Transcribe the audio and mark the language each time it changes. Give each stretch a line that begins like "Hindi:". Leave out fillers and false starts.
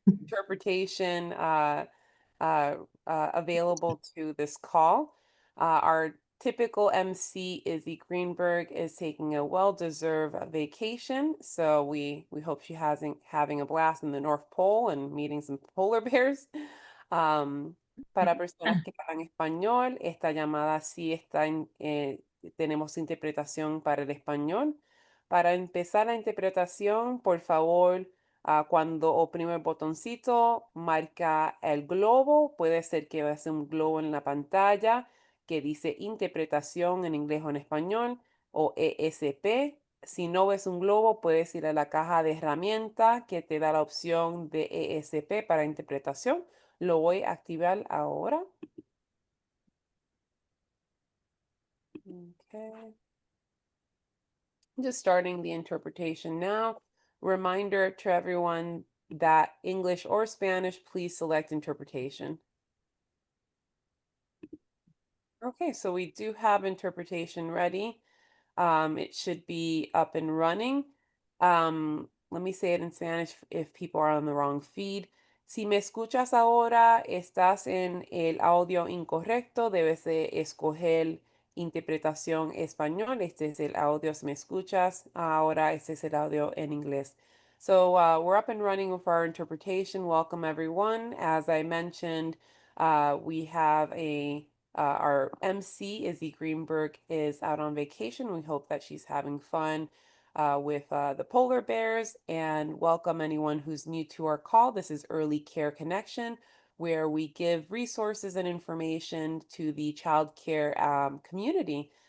English: interpretation uh, available to this call. Our typical MC, Izzy Greenberg, is taking a well-deserved vacation, so we hope she has having a blast in the North Pole and meeting some polar bears.
Spanish: Para personas que hablan español, esta llamada sí está tenemos interpretación para el español. Para empezar la interpretación, por favor, cuando oprime el botoncito, marca el globo. Puede ser que veas un globo en la pantalla que dice interpretación en inglés o en español o ESP. Si no ves un globo, puedes ir a la caja de herramientas que te da la opción de ESP para interpretación. Lo voy a activar ahora.
English: Okay. Just starting the interpretation now. Reminder to everyone that English or Spanish, please select interpretation. Okay, so we do have interpretation ready. It should be up and running. Let me say it in Spanish if people are on the wrong feed.
Spanish: Si me escuchas ahora, estás en el audio incorrecto, debes de escoger interpretación español. Este es el audio si me escuchas. Ahora este es el audio en inglés.
English: So we're up and running with our interpretation. Welcome everyone. As I mentioned, we have our MC, Izzy Greenberg, is out on vacation. We hope that she's having fun with the polar bears. And welcome anyone who's new to our call. This is Early Care Connection, where we give resources and information to the child care community.